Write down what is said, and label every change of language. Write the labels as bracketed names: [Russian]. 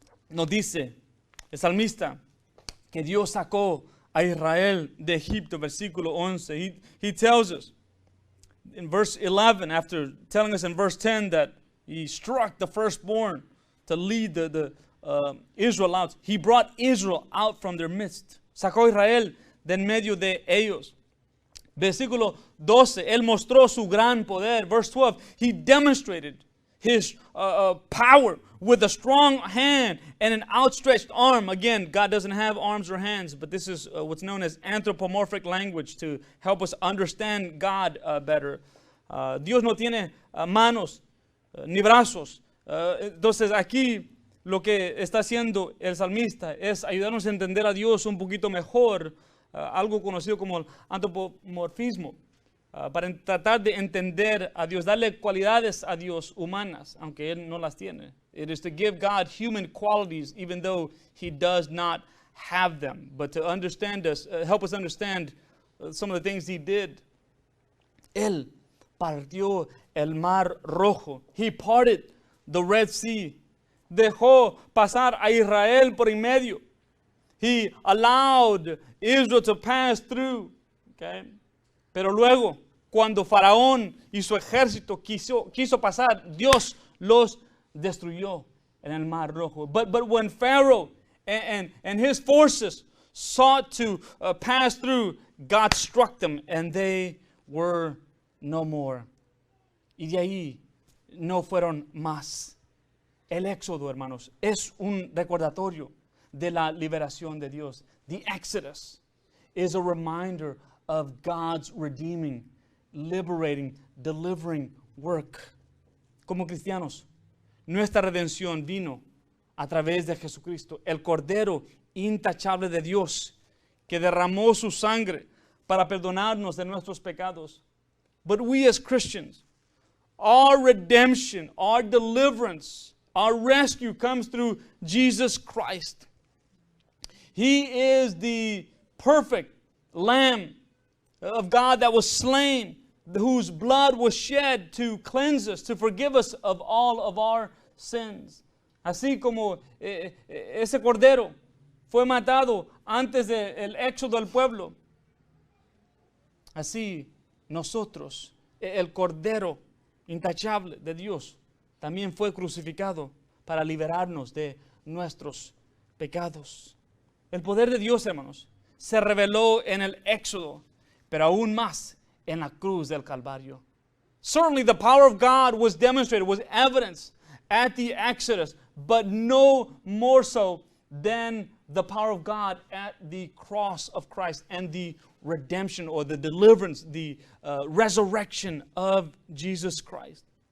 [Spanish] Nos dice el salmista que Dios sacó a Israel de Egipto, versículo 11. [English] He tells us in verse 11, after telling us in verse 10 that he struck the firstborn to lead the Israel out. He brought Israel out from their midst. [Spanish] Sacó a Israel de en medio de ellos. Versículo 12, él mostró su gran poder. [English] Verse 12, he demonstrated his power with a strong hand and an outstretched arm. Again, God doesn't have arms or hands, but this is what's known as anthropomorphic language to help us understand God better. [Spanish] Dios no tiene manos ni brazos. Entonces aquí lo que está haciendo el salmista es ayudarnos a entender a Dios un poquito mejor, algo conocido como el antropomorfismo. Para tratar de entender a Dios, darle cualidades a Dios humanas, aunque Él no las tiene. [English] It is to give God human qualities, even though He does not have them. But to understand us, help us understand some of the things He did. [Spanish] Él partió el mar rojo. [English] He parted the Red Sea. [Spanish] Dejó pasar a Israel por en medio. [English] He allowed Israel to pass through. Okay? [Spanish] Pero luego, cuando Faraón y su ejército quiso pasar, Dios los destruyó en el Mar Rojo. [English] But when Pharaoh and his forces sought to pass through, God struck them and they were no more. [Spanish] Y de ahí no fueron más. El éxodo, hermanos, es un recordatorio de la liberación de Dios. [English] The Exodus is a reminder of God's redeeming, liberating, delivering work. [Spanish] Como cristianos, nuestra redención vino a través de Jesucristo, el Cordero intachable de Dios, que derramó su sangre para perdonarnos de nuestros pecados. [English] But we as Christians, our redemption, our deliverance, our rescue comes through Jesus Christ. He is the perfect Lamb of God that was slain, whose blood was shed to cleanse us, to forgive us of all of our sins. [Spanish] Así como ese cordero fue matado antes del éxodo del pueblo. así nosotros, el Cordero intachable de Dios, también fue crucificado para liberarnos de nuestros pecados. El poder de Dios, hermanos, se reveló en el Éxodo, pero aún más en la cruz del Calvario. [English] Certainly the power of God was demonstrated, was evidenced at the Exodus, but no more so than the power of God at the cross of Christ and the redemption or the deliverance, the resurrection of Jesus Christ.